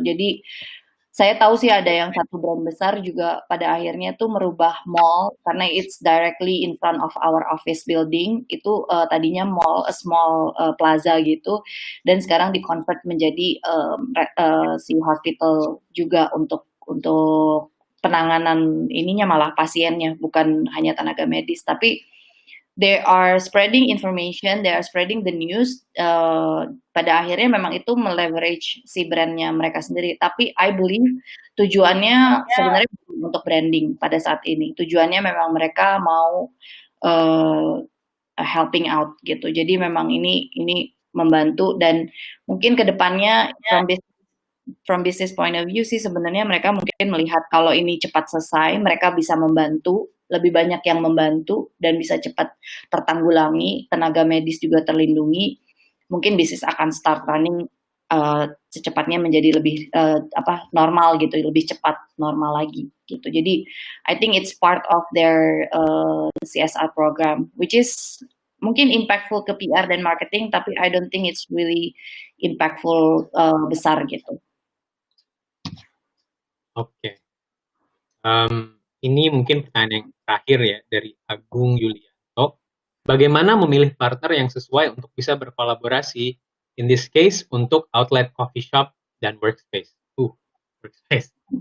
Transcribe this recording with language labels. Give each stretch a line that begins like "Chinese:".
Indonesian: Jadi saya tahu sih ada yang satu brand besar juga pada akhirnya tuh merubah mall karena
English: it's directly in front of our office building.
Indonesian: Itu tadinya mall,
English: a small plaza
Indonesian: gitu, dan sekarang di-convert menjadi si hospital juga untuk penanganan ininya malah pasiennya, bukan hanya tenaga medis.
English: Tapi they are spreading information, they are spreading the news.
Indonesian: Pada akhirnya memang itu meleverage si brandnya mereka sendiri. Tapi
English: I believe
Indonesian: tujuannya sebenarnya bukan untuk branding pada saat ini. Tujuannya memang mereka mau helping out gitu. Jadi memang ini membantu dan mungkin kedepannya
English: from business point of view
Indonesian: sih sebenarnya mereka mungkin melihat kalau ini cepat selesai, mereka bisa membantu, lebih banyak yang membantu dan bisa cepat tertanggulangi, tenaga medis juga terlindungi, mungkin bisnis akan
English: start running
Indonesian: secepatnya menjadi lebih normal gitu, lebih cepat normal lagi gitu.
English: Jadi I think it's part of their CSR program, which is mungkin impactful
Indonesian: ke PR dan marketing, tapi
English: I don't think it's really impactful besar gitu.
Indonesian: Oke. Ini mungkin pertanyaan yang terakhir ya dari Agung Yulianto. Bagaimana memilih partner yang sesuai untuk bisa berkolaborasi,
English: in this case
Indonesian: untuk outlet coffee shop dan workspace?
English: Workspace.